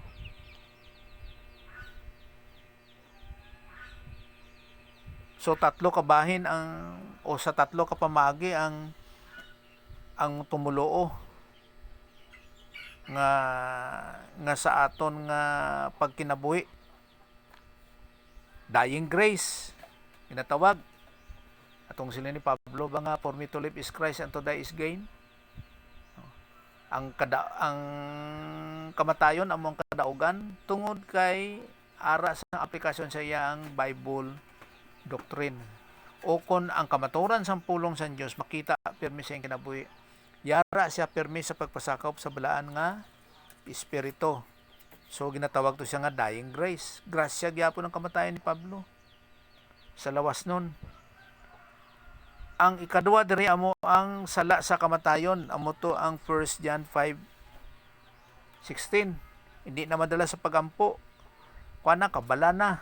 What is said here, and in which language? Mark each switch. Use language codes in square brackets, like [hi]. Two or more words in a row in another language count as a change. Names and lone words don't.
[hil] So tatlo ka bahin sa tatlo ka pamagi ang tumuloo nga sa aton nga pagkinabuhi. [en] Dying grace [hil] ginatawag atong sila ni Pablo ba nga, [en] for me to live is Christ and to die is gain. [hil] Ang kamatayon among kadaugan tungod kay ara sa aplikasyon sa iyang [en] Bible doctrine. [hil] O kon ang kamaturan sa pulong sa Dios makita pirmi sa iyang kinabuhi, yara siya pirmi sa pagpasakop sa balaan nga espiritu. So ginatawag to siya nga [en] dying grace. [hil] Grasya gyapon ang kamatayon ni Pablo. Sa lawas nun, ang ikaduwa diri amo ang sala sa kamatayon, amo to ang 1 John 5:16. [tl] Hindi na madala sa pagampo. [hil] Kuana kabala na.